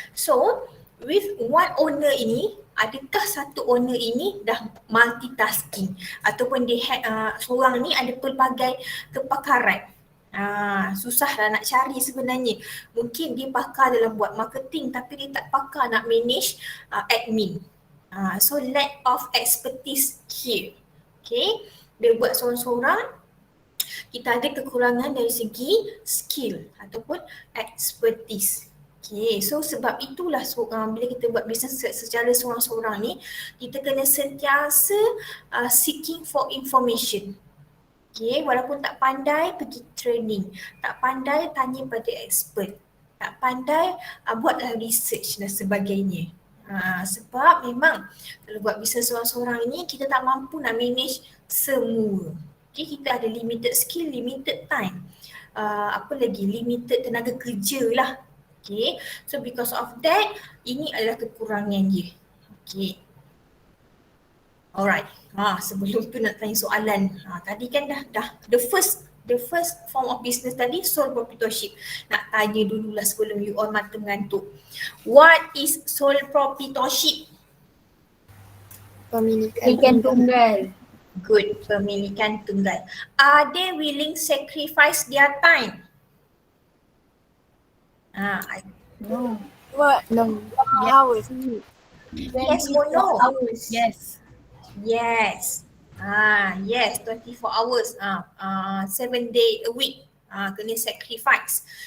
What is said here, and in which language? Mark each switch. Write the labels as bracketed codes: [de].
[ms] So with one owner ini, adakah satu owner ini dah multitasking ataupun seorang ni ada pelbagai kepakaran? Susah lah nak cari sebenarnya. Mungkin dia pakar dalam buat marketing tapi dia tak pakar nak manage admin. [en] So lack of expertise here. [ms] Okay, dia buat seorang-seorang, kita ada kekurangan dari segi skill ataupun expertise. Okay, so sebab itulah bila kita buat bisnes secara seorang-seorang ni, kita kena sentiasa [en] seeking for information. [ms] Okay, walaupun tak pandai pergi training, tak pandai tanya pada expert, tak pandai buatlah research dan sebagainya. Sebab memang kalau buat bisnes seorang-seorang ini, kita tak mampu nak manage semua. [en] Okay, [ms] kita ada [en] limited skill, limited time. [ms] Apa lagi? [en] Limited [ms] tenaga kerja lah. [en] Okay, so because of that, [ms] ini adalah kekurangan dia. [en] Okay. Alright. [ms] Sebelum tu nak tanya soalan. Tadi kan dah [en] the first form of business [ms] tadi [en] sole proprietorship. [ms] Nak tanya dululah sebelum [en] you all [ms] mata mengantuk. [en] What is sole proprietorship? [ms] Pemilikan tunggal. [en] Good, [ms] pemilikan tunggal. [en] Are they willing sacrifice their time? No. What? No. Hours. Yes or no? Hours. Yes. Yes. Yes, 24 hours. 7 day a week. [ms] Kena [en] sacrifice.